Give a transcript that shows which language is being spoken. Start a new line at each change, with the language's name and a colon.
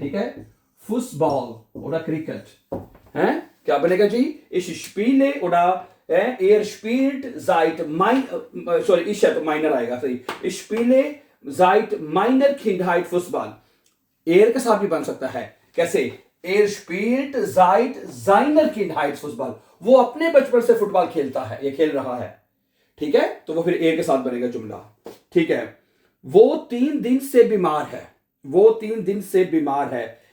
Hindi: ठीक है, फुटबॉल और क्रिकेट है, क्या बनेगा जी?
German: ich spiele oder er spielt seit ich
Hindi: है तो माइनर आएगा, सही,
German: ich spiele seit meiner Kindheit Fußball।
Hindi: Air के साथ भी बन सकता है, कैसे?
German: Er spielt seit seiner Kindheit Fußball,
Hindi: वो अपने बचपन से फुटबॉल खेलता है, ये खेल रहा है। ठीक है, तो वो फिर एयर के साथ बनेगा जुमला। ठीक है, वो 3 दिन से बीमार है, वो 3 दिन से बीमार है।